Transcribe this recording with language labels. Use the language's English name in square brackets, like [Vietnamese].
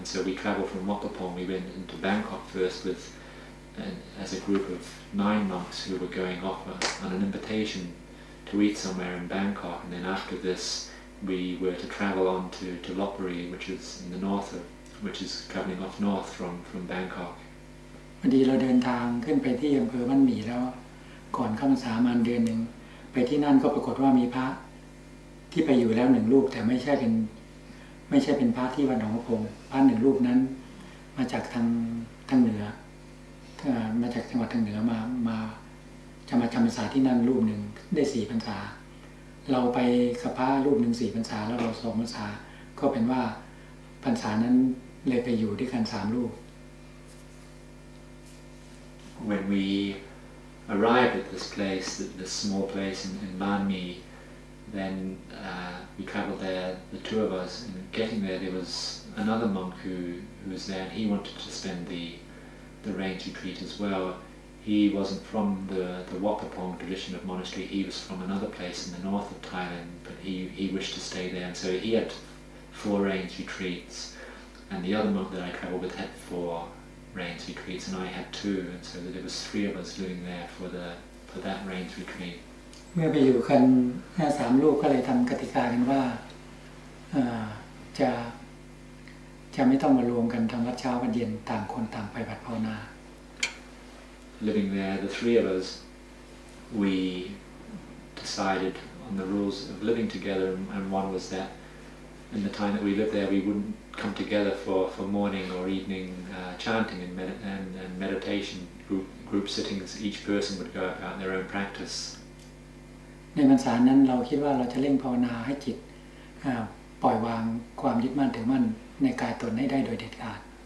[English] And so we travelled from Wat Pah Pong. We went into Bangkok first as a group of 9 monks who were going off on an invitation to eat somewhere in Bangkok. And then after this, we were to travel on to Lopburi, which is in the north which is travelling off north from Bangkok. [Thai] พอดีเราเดินทางขึ้นไปที่อำเภอบ้านหมี่แล้วก่อนเข้าพรรษามาเดือนหนึ่งไปที่นั่นก็ปรากฏว่ามีพระที่ไปอยู่แล้ว1 รูปแต่ไม่ใช่เป็นพระที่วัดหนองกระพงพระ1 รูปนั้นมาจากทางเหนือมาจากจังหวัดทางเหนือมาจะมาจำพรรษาที่นั่นรูปหนึ่งได้4 พรรษาเราไปกับพระรูปหนึ่ง4 พรรษาแล้วเรา2 พรรษาก็เป็นว่าพรรษานั้นเลยไปอยู่ด้วยกัน3 รูป [English] When we arrived at this place, this small place in Ban Mi, then we travelled there, the 2 of us, and getting there was another monk who was there, and he wanted to spend the rains retreat as well. He wasn't from the Wat Pah Pong tradition of monastery, he was from another place in the north of Thailand, but he wished to stay there, and so he had 4 rains retreats, and the other monk that I travelled with had 4 rains retreats, and I had 2, and so there was 3 of us living there for that rains retreat. [Thai] เมื่อไปอยู่กัน3 รูปก็เลยทำกติกากันว่าจะไม่ต้องมารวมกันทำวัดเช้าวัดเย็นต่างคนต่างไปบัดภาวนา [English] Living there, the 3 of us, we decided on the rules of living together, and one was that in the time that we lived there, we wouldn't come together for morning or evening chanting and meditation, group sittings. Each person would go about their own practice. [Thai] ในพรรษานั้นเราคิดว่าเราจะเร่งภาวนาให้จิตปล่อยวางความยึดมั่นถือมั่นในกายตนให้ได้โดยเด็ดขาด